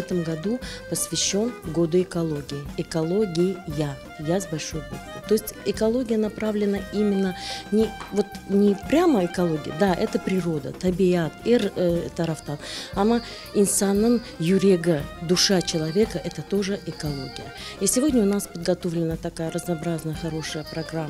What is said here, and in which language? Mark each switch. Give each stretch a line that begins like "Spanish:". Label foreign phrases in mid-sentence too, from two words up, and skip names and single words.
Russian: году посвящен Году экологии. Экология, я с большой буквы. То есть экология направлена именно не прямо экология, да, это природа,
Crimean Tatar: табиат, тарафтан. Ама инсанның юрега,
Russian: душа человека, это тоже экология. И сегодня у нас подготовлена такая разнообразная, хорошая программа.